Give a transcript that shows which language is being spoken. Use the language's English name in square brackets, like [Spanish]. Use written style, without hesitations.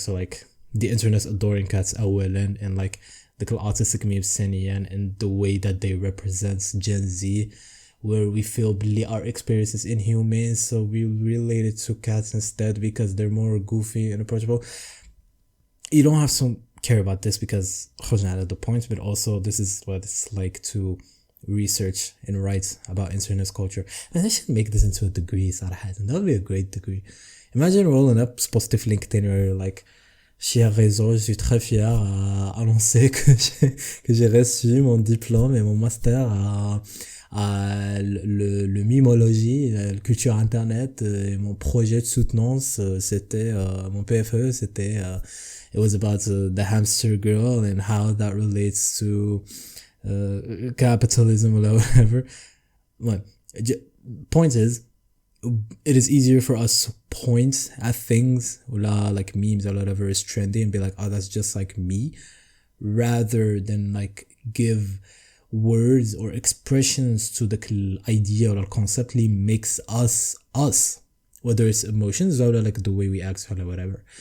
[English] So like the internet's adoring cats [Arabic] أولاً, [English] and like the autistic memes [Arabic] ثانياً, [English] and the way that they represent Gen Z, where we feel our experience is inhumane, so we relate it to cats instead because they're more goofy and approachable. You don't have to care about this because [Arabic] خرجنا على [English] the point, but also this is what it's like to research and write about internet culture. And I should make this into a degree, [Arabic] صراحة. [English] That would be a great degree. Imagine rolling up positive LinkedIn where you're like, [French] cher réseau, je suis très fier à annoncer que j'ai reçu mon diplôme et mon master à le mimologie, la culture internet, et mon projet de soutenance, c'était mon PFE, c'était [English] it was about the hamster girl and how that relates to capitalism or whatever. Well, point is, it is easier for us to point at things like memes or whatever is trendy and be like, oh, that's just like me, rather than like give words or expressions to the idea or concept [Arabic] اللي [English] makes us us, whether it's emotions or like the way we act or whatever.